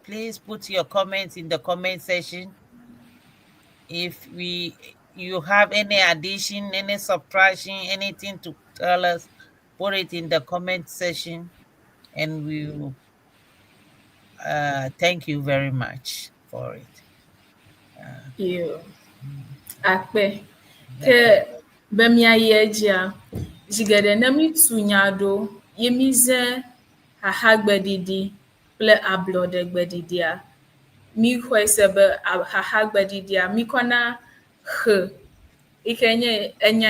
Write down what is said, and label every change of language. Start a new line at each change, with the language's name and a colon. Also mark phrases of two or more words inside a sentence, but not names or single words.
English: Please put your comments in the comment section. If you have any addition, any subtraction, anything to tell us, put it in the comment section, and we will thank you very much for it.
Ewe: Akpe ke be miaye dzia zigede ne mitu nya ɖo ye mize hahagbeɖiɖi kple ablɔɖegbeɖiɖia mi xɔe se be hahagbeɖiɖia mikɔna he yi ke nye enya